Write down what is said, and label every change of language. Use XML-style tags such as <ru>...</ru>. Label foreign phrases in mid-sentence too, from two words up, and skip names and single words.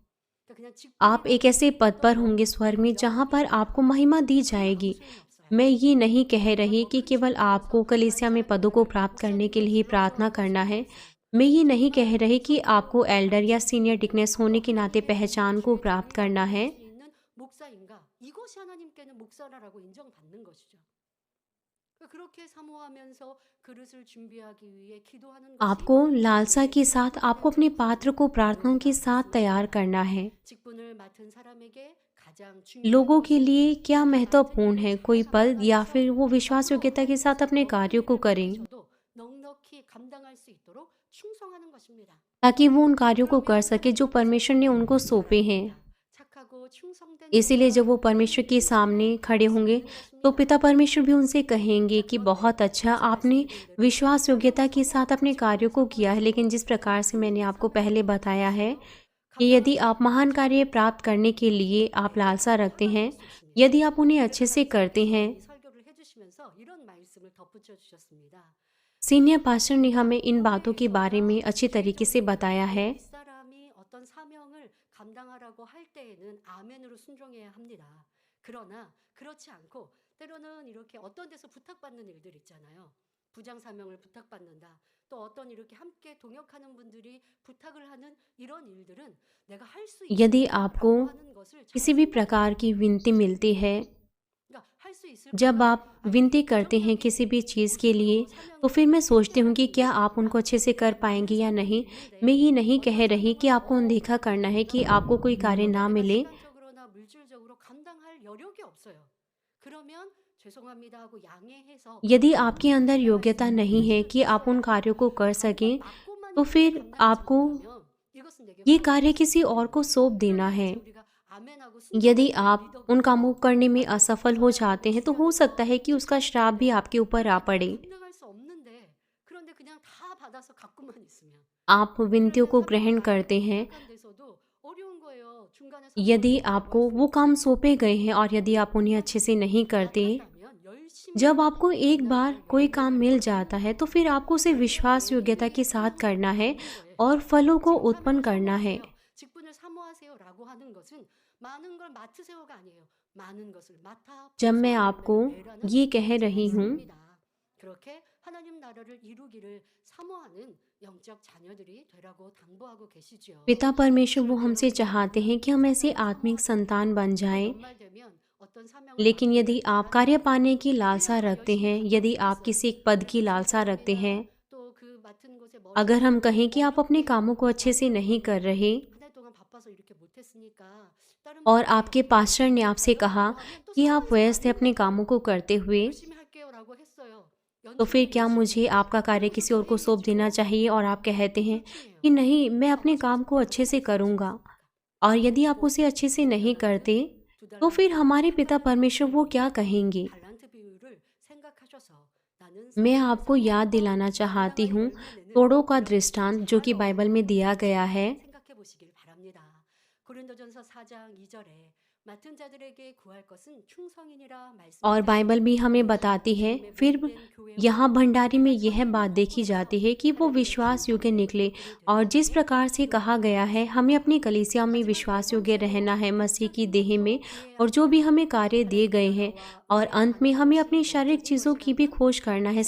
<hi>आप एक ऐसे पद पर होंगे स्वर्ग में जहाँ पर आपको महिमा दी जाएगी। मैं ये नहीं कह रही कि केवल आपको कलीसिया में पदों को प्राप्त करने के लिए ही प्रार्थना करना है। मैं ये नहीं कह रही कि आपको एल्डर या</hi> <en>senior deaconess</en> <hi>होने के नाते पहचान को प्राप्त करना है।</hi> <ko>이것이 하나님께는 목사라고 인정받는 것이죠. 그렇게 사모하면서 그릇을 준비하기 위해 기도하는 것이</ko> <hi>आपको लालसा के साथ आपको अपने पात्र को प्रार्थनाओं के साथ तैयार करना है।</hi> <ko>직분을 맡은 사람에게 가장</ko> <hi>लोगों के लिए क्या महत्वपूर्ण है, कोई पद या फिर वो विश्वास योग्यता के साथ अपने कार्यों को करें</hi> <ko>넉넉히 감당할 수 있도록 충성하는 것입니다.</ko> <hi>ताकि वो उन कार्यों को कर सके जो परमेश्वर ने उनको सौंपे हैं।</hi> <ko>착하고 충성된</ko> <hi>इसीलिए जब वो परमेश्वर के सामने खड़े होंगे तो पिता परमेश्वर भी उनसे कहेंगे कि बहुत अच्छा, आपने विश्वास योग्यता के साथ अपने कार्यों को किया है। लेकिन जिस प्रकार से मैंने आपको पहले बताया है कि यदि आप महान कार्य प्राप्त करने के लिए आप लालसा रखते हैं, यदि आप उन्हें अच्छे से करते हैं।</hi> <ko>설교를 해주시면서 이런 말씀을 덧붙여 주셨습니다.</ko> <en>senior pastor</en> <hi>ने हमें इन बातों के बारे में अच्छी तरीके से बताया है।</hi> <ko>사람이 어떤 사명을 감당하라고 할 때에는 아멘으로 순종해야 합니다. 그러나 그렇지 않고 때로는 이렇게 어떤 데서 부탁받는 일들 있잖아요. 부장 사명을 부탁받는다. 또 어떤 이렇게 함께 동역하는 분들이 부탁을 하는 이런 일들은 내가 할 수</ko> <hi>यदि आपको किसी भी प्रकार की विनती मिलती है, जब आप विनती करते हैं किसी भी चीज़ के लिए, तो फिर मैं सोचती हूँ कि क्या आप उनको अच्छे से कर पाएंगे या नहीं। मैं ये नहीं कह रही कि आपको अनदेखा करना है कि आपको कोई कार्य ना मिले।</hi> <ko>시간적으로나 물질적으로 감당할 여력이 없어요. 그러면 죄송합니다 하고 양해해서</ko> <hi>यदि आपके अंदर योग्यता नहीं है कि आप उन कार्यों को कर सकें, तो फिर आपको ये कार्य किसी और को सौंप देना है। यदि आप उन कामों को करने में असफल हो जाते हैं, तो हो सकता है कि उसका श्राप भी आपके ऊपर आ पड़े।</hi> <ko>감당할 수 없는데 그런데 그냥 다 받아서 갖고만 있으면</ko> <hi>आप विनतियों को ग्रहण करते हैं,</hi> <ko>데서도 어려운 거예요. 중간에</ko> <hi>यदि आपको वो काम सौंपे गए हैं और यदि आप उन्हें अच्छे से नहीं करते।</hi> <ko>열심히</ko> <hi>जब आपको एक बार कोई काम मिल जाता है तो फिर आपको उसे विश्वास योग्यता के साथ करना है और फलों को उत्पन्न करना है।</hi> <ko>직분을 사모하세요라고 하는 것은 많은 걸 맡으세요가 아니에요. 많은 것을 맡아</ko> <hi>जब मैं आपको ये कह रही हूँ,</hi> <ko>그렇게 하나님 나라를 이루기를 사모하는 영적 자녀들이 되라고 당부하고 계시죠.</ko> <hi>पिता परमेश्वर वो हमसे चाहते हैं कि हम ऐसे आत्मिक संतान बन जाएं।</hi> <ko>연말되면 어떤 사명을</ko> <hi>लेकिन यदि आप कार्य पाने की लालसा रखते हैं, यदि आप किसी एक पद की लालसा रखते हैं,</hi> <ko>또그 맡은 곳에 머리</ko> <hi>अगर हम कहें कि आप अपने कामों को अच्छे से नहीं कर रहे</hi> <ko>한 달 동안 바빠서 이렇게 못했으니까 다른</ko> <hi>और आपके पास्टर ने आपसे कहा कि आप व्यस्त हैं अपने कामों को करते हुए,</hi> <ko>열심히 할게요라고 했어요.</ko> <hi>तो फिर क्या मुझे आपका कार्य किसी और को सौंप देना चाहिए? और आप कहते हैं कि नहीं, मैं अपने काम को अच्छे से करूँगा। और यदि आप उसे अच्छे से नहीं करते, तो फिर हमारे पिता परमेश्वर वो क्या कहेंगे?</hi> <ko>달란트 비율을 생각하셔서 나는</ko> <hi>मैं आपको याद दिलाना चाहती हूँ तोड़ों का दृष्टांत जो कि बाइबल में दिया गया है।</hi> <ko>생각해 보시길 바랍니다. 고린도전서 4장 2절에 맡은 자들에게 구할 것은 충성이니라 말씀.</ko> <hi>और बाइबल भी हमें बताती है। फिर यहाँ भंडारी में यह बात देखी जाती है कि वो विश्वास योग्य निकले। और जिस प्रकार से कहा गया है, हमें अपनी कलीसिया में विश्वास योग्य रहना है मसीह की देह में, और जो भी हमें कार्य दिए गए हैं। और अंत में हमें अपनी शारीरिक चीज़ों की भी खोज करना है।</hi>